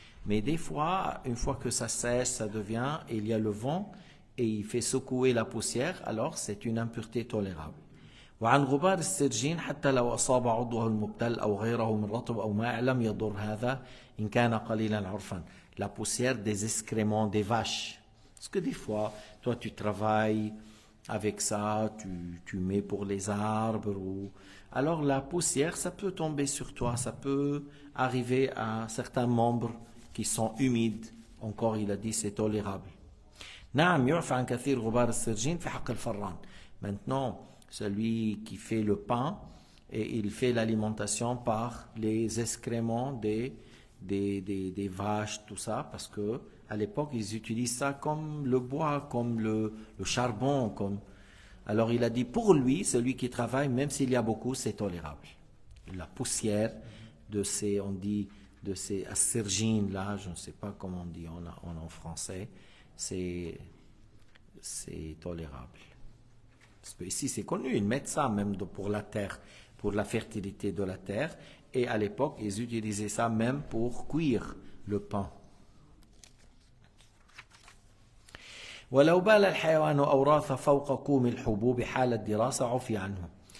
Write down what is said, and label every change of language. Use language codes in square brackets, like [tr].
[fr] Mais des fois, une fois que ça sèche, ça devient, et il y a le vent et il fait secouer la poussière, alors c'est une impureté tolérable. [ar] وعن غبار السرجين حتى لو أصاب عضوه المبتل أو غيره من رطب أو ماء لم يضر هذا إن كان قليلا عرفا. [fr] La poussière des excréments des vaches. Parce que des fois, toi tu travailles avec ça, tu mets pour les arbres. Alors la poussière, ça peut tomber sur toi, ça peut arriver à certains membres qui sont humides. Encore, il a dit, c'est tolérable. [ar] نعم يعفى عن كثير غبار السرجين في حق الفران. [fr] Maintenant, celui qui fait le pain, et il fait l'alimentation par les excréments des vaches, tout ça, parce que à l'époque, ils utilisent ça comme le bois, comme le charbon. Alors il a dit, pour lui, celui qui travaille, même s'il y a beaucoup, c'est tolérable. La poussière de ces, on dit, de ces aspergines là, je ne sais pas comment on dit en français, c'est tolérable. Parce que ici c'est connu, ils mettent ça même pour la terre, pour la fertilité de la terre, et à l'époque ils utilisaient ça même pour cuire le pain. [ar] ولو بال الحيوان أوراث فوق كوم الحبوب حال الدراسة عفي عنه.